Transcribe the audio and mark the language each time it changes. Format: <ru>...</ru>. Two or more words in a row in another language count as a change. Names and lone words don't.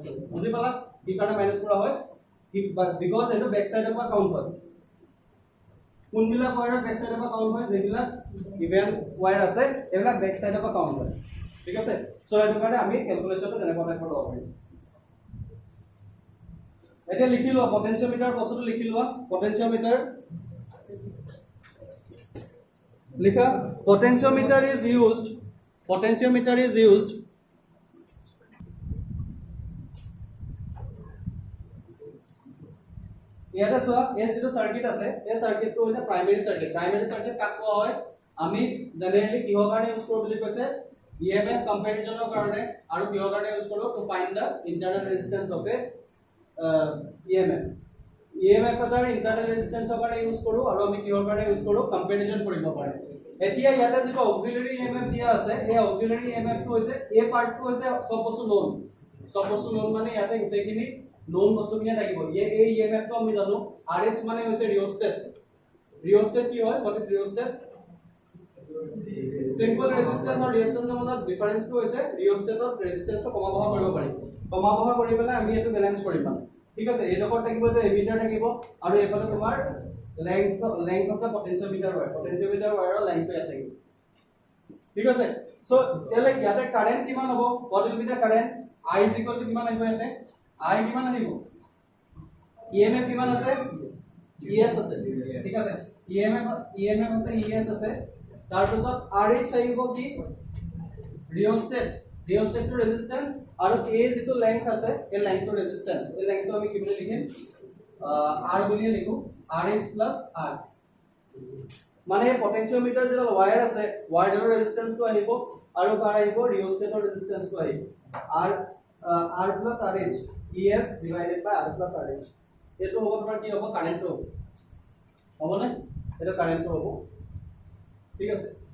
<as>কৰিম বুজি পালা কি কাৰণে মাইনাস কৰা হয় বিকজ এটো ব্যাক সাইডৰ পৰা কাউন্ট হয় কোনবিলাক</as> <en>wire back side-r</en> <as>পৰা কাউন্ট হয় যেবিলাক</as> <en>even wire</en> <as>আছে এবিলাক</as> <en>back side-r</en> <as>পৰা কাউন্ট হয় ঠিক আছে সো এটো কাৰণে আমি ক্যালকুলেশনটো তেনেকুৱা টাইপৰ লব পাৰিম এটা লিখি লোৱা পটেনশিওমিটাৰ বস্তুটো লিখি লোৱা পটেনশিওমিটাৰ লিখা</as> <en>potentiometer is used</en> <as>ইয়াতে চোৱা এই যেটো সার্কিট আছে এই সার্কিটটো হৈছে</as> <en>primary circuit</en> <as>কাক কোৱা হয় আমি জেনাৰেলি কিহৰ কাৰণে ইউজ কৰো বুলি কৈছে EMF কম্পেৰিজনৰ কাৰণে আৰু কিহৰ কাৰণে ইউজ কৰো</as> <en>to find the internal resistance of a EMF</en> <as>এটাৰ</as> <en>internal resistance-r</en> <as>কাৰণে ইউজ কৰো আৰু আমি কিহৰ কাৰণে ইউজ কৰো কম্পেৰিজন কৰিব পাৰে এতিয়া ইয়াতে যেটো</as> <en>auxiliary EMF</en> <as>দিয়া আছে এই</as> <en>auxiliary EMF</en> <as>টো হৈছে এই পাৰ্টটো হৈছে সব বস্তু লোন সব বস্তু নোন মানে ইয়াতে গোটেইখিনি নোন বস্তুখিনি থাকিব এই ইএমএফ টো আমি জানো RH মানে হৈছে ৰিঅস্টেট কি হয়</as> <en>what is rheostat simple resistance</en> <as>আৰু ৰিঅস্টেটৰ মাজত ডিফাৰেন্সটো হৈছে ৰিঅস্টেটৰ ৰেজিস্ট্যান্সটো কমা বহা কৰিব পাৰি কমা বহা কৰি পেলাই আমি এটো বেলেন্স কৰিম মানে ঠিক আছে এইডোখৰ থাকিব যে এমিটাৰ থাকিব আৰু এইফালে তোমাৰ</as> <en>length of the potentiometer wire length</en> <as>ইয়াত থাকিব ঠিক আছে সো তেলে ইয়াতে কারেন্ট কিমান হ'ব</as> <en>what will be the current I is equal to</en> <as>কিমান আহিব ইয়াতে I কিমান আহিব EMF কিমান আছে ES আছে ঠিক আছে EMF আছে ES আছে তাৰ পিছত RH আহিব কি</as> <en>rheostat to resistance</en> <as>আৰু A যেটো লেংথ আছে এই লেংথৰ ৰেজিস্ট্যান্স এই লেংথটো আমি কি বুলি লিখিম R বুলি লিখো RH R মানে পটেনশিওমিটাৰ যে ওয়্যাৰ আছে ওয়্যাৰৰ ৰেজিস্ট্যান্সটো আহিব আৰু কাৰ আহিব ৰিঅস্টেটৰ ৰেজিস্ট্যান্সটো আহিব R RH</as> <en>ES divided by R RH</en> <as>এটো হ'ব তোমাৰ কি হ'ব কারেন্টটো হ'ব না এটা কারেন্টটো হ'ব ঠিক আছে</as>